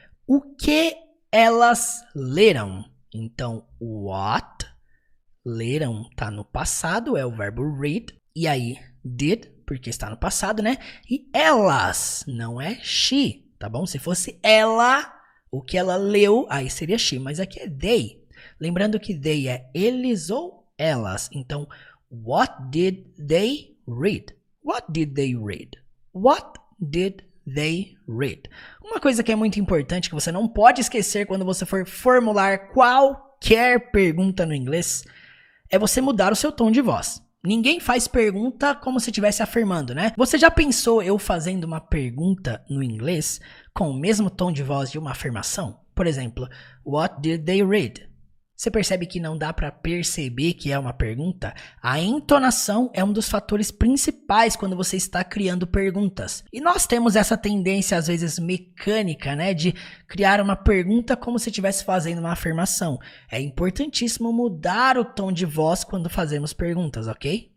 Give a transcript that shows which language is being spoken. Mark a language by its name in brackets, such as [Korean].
[Portuguese] O que elas leram? Então, what, leram, tá no passado, é o verbo read. E aí, did, porque está no passado, né? E elas, não é she, tá bom? Se fosse ela, o que ela leu, aí seria she, mas aqui é they. Lembrando que they é eles ou elas. Então, [English] what did they read? What did they read? What did they read? [Portuguese] Uma coisa que é muito importante, que você não pode esquecer quando você for formular qualquer pergunta no inglês, é você mudar o seu tom de voz. Ninguém faz pergunta como se estivesse afirmando, né? Você já pensou eu fazendo uma pergunta no inglês com o mesmo tom de voz de uma afirmação? Por exemplo, [English] what did they read? [Portuguese] Você percebe que não dá para perceber que é uma pergunta? A entonação é um dos fatores principais quando você está criando perguntas. E nós temos essa tendência, às vezes mecânica, né, de criar uma pergunta como se estivesse fazendo uma afirmação. É importantíssimo mudar o tom de voz quando fazemos perguntas, ok?